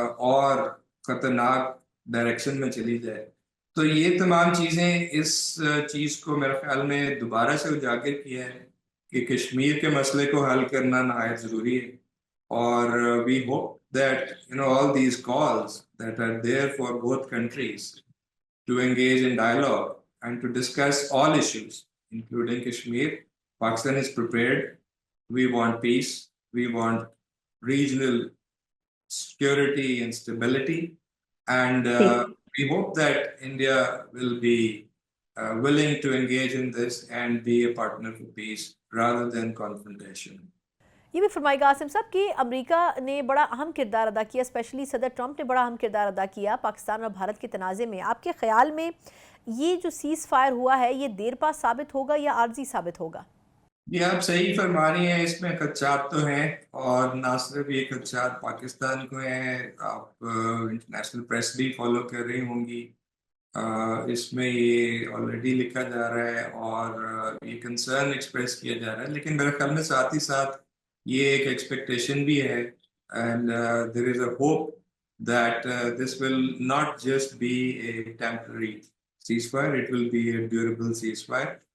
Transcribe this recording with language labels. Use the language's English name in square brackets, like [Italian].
[Urdu] اور خطرناک ڈائریکشن میں چلی جائے۔ تو یہ تمام چیزیں اس چیز کو میرے خیال میں دوبارہ سے اجاگر کیا ہے کہ کشمیر کے مسئلے کو حل کرنا نہایت ضروری ہے، اور [English] we hope that all these calls that are there for both countries to engage in dialogue and to discuss all issues, including Kashmir. Pakistan is prepared. We want peace. We want regional security and stability. And we hope that India will be willing to engage in this and be a partner for peace rather than confrontation. [Urdu] یہ بھی فرمائے گا عاصم صاحب کہ امریکہ نے بڑا اہم کردار ادا کیا، اسپیشلی صدر ٹرمپ نے بڑا اہم کردار ادا کیا پاکستان اور بھارت کے تنازع میں۔ آپ کے خیال میں یہ جو سیز فائر ہوا ہے یہ دیر پا ثابت ہوگا یا عارضی ثابت ہوگا؟ یہ آپ صحیح فرما رہی ہیں، اس میں خدشات تو ہیں، اور نہ صرف یہ خدشات پاکستان کو ہیں، آپ انٹرنیشنل پریس بھی فالو کر رہی ہوں گی، اس میں یہ آلریڈی لکھا جا رہا ہے اور یہ کنسرن ایکسپریس کیا جا رہا ہے، لیکن میرے خیال میں ساتھ ہی ساتھ یہ ایک ایکسپیکٹیشن بھی ہے، [English] And there is a hope that this will not just be a temporary ceasefire, it will be a durable ceasefire.